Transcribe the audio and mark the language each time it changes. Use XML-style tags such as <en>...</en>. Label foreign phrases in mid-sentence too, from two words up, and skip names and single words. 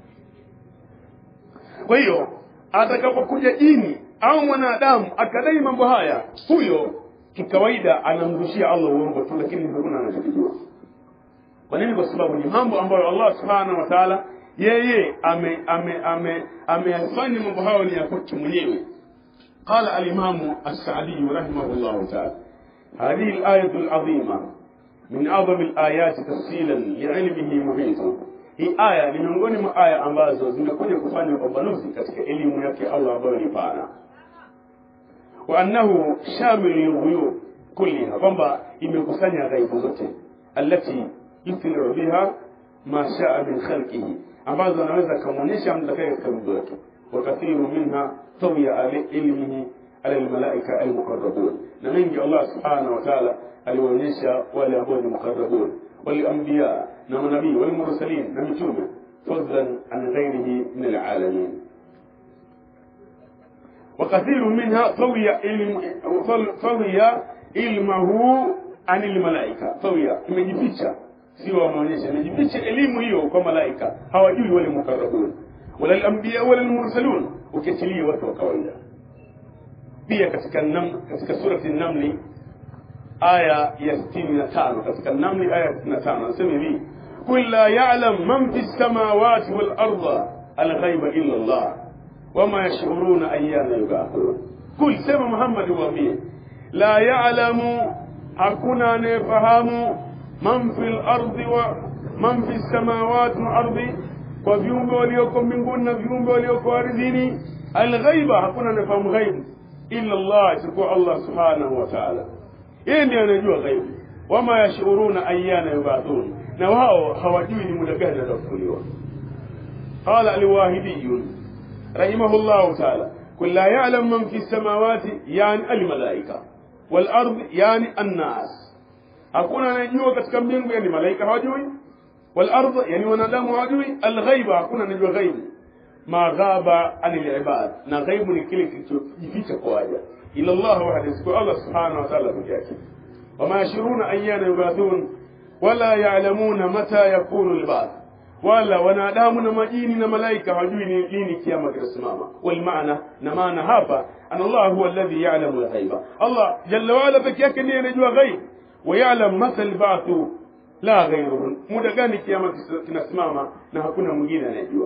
<sw>Kwa hiyo atakapokuja jini au mwanadamu akadai mambo haya, huyo kikawaida anamrushia Allah uongo tu, lakini hakuna anachojua. Kwa nini? Kwa sababu ni mambo ambayo Allah</sw> <ar>سبحانه وتعالى</ar> <sw>yeye ameyafanya mambo hayo ni ya kwake mwenyewe.</sw> <ar>قال الإمام السعدي رحمه الله تعالى هذه الآية العظيمة من أعظم الآيات تفصيلا لعلمه محيط.</ar> <sw>Hii aya ni miongoni mwa aya ambazo zimekuja kufanya upambanuzi katika elimu yake Allah ambayo ni pana.</sw> <ar>وأنه شامل الغيوب كلها,</ar> <sw>kwamba imekusanya ghaibu zote,</sw> <ar>التي يظهر بها ما شاء من خلقه,</ar> <sw>ambazo anaweza kumuonyesha mtakaye katika viumbe wake.</sw> <ar>وكثير منها طوي على علمه على الملائكة المقربون,</ar> <sw>na mengi Allah</sw> <ar>سبحانه وتعالى</ar> <sw>aliwaonyesha wale ambao ni muqarrabun,</sw> <ar>والأنبياء</ar> <sw>na manabii,</sw> <ar>والمرسلين</ar> <sw>na mitume,</sw> <ar>فضلا عن غيره من العالمين. وكثير منها طوي علمه عن الملائكة.</ar> <sw>طوي imejificha, sio wameonyesha, imejificha elimu hiyo kwa malaika, hawajui wale mukarrabun</sw> <ar>ولا الأنبياء ولا المرسلون,</ar> <sw>ukitilia watu wa kawaida. Pia katika surati an-Naml aya ya 65, katika an-Naml aya ya 65 nasema hivi:</sw> <ar>"قل لا يعلم من في السماوات والأرض الغيب إلا الله وما يشعرون أيان يبعثون."</ar> <sw>Kul, sema Muhammad waambie,</sw> <ar>لا يعلم,</ar> <sw>hakuna anayefahamu,</sw> <ar>من في الأرض ومن في السماوات والأرض,</ar> <sw>kwa viumbe walioko mbinguni na viumbe walioko ardhini. Al-ghaiba, hakuna anayefahamu ghaibu</sw> <ar>إلا الله,</ar> <sw>isipokuwa Allah</sw> <ar>سبحانه وتعالى.</ar> <sw>Yeye ndiye anajua ghaibu.</sw> <ar>وما يشعرون أيان يبعثون,</ar> <sw>na wao hawajui ni muda gani atafufuliwa.</sw> <ar>قال الواحدي رحمه الله تعالى قل لا يعلم من في السماوات يعني الملائكة والأرض يعني الناس.</ar> <sw>Hakuna anayejua katika mbingu, yani malaika hawajui,</sw> <ar>والأرض,</ar> <sw>yani wanadamu hawajui. Al-ghaiba, hakuna anayejua ghaibu.</sw> <ar>ما غاب عن العباد,</ar> <sw>na ghaibu ni kile kilichojificha kwa waja.</sw> <ar>إلا الله وحده,</ar> <sw>kwa Allah</sw> <ar>سبحانه وتعالى</ar> <sw>pekee yake.</sw> <ar>وما يشعرون أيان يبعثون ولا يعلمون متى يكون البعث.</ar> <sw>Wala wanadamu na majini na malaika hawajui ni lini kiyama kitasimama.</sw> <ar>والمعنى,</ar> <sw>na maana hapa,</sw> <ar>أن الله هو الذي يعلم الغيب.</ar> <sw>Allah</sw> <ar>جل وعلا</ar> <sw>pekee yake ndiye anajua ghaib,</sw> <ar>ويعلم متى البعث لا غيره,</ar> <sw>muda gani kiyama kinasimama na hakuna mwingine anayejua.</sw>